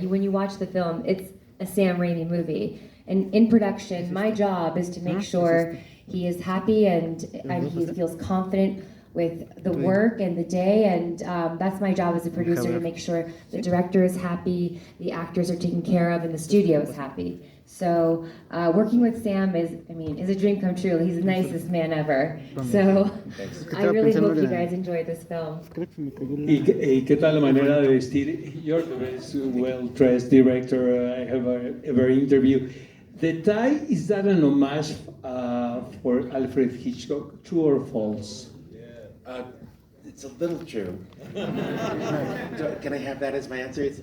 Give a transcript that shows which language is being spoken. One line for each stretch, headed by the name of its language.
English: When you watch the film, it's a Sam Raimi movie. And in production, my job is to make sure he is happy and he feels confident with the work and the day, and that's my job as a producer, to make sure the director is happy, the actors are taken care of, and the studio is happy. So working with Sam is a dream come true. He's the nicest man ever. So I really hope you guys enjoy this film.
Spanish: ¿Y qué tal la manera de vestir?
English: You're the best well-dressed director I have ever interviewed. The tie, is that an homage for Alfred Hitchcock? True or false? It's a little true. Can I have that as my answer?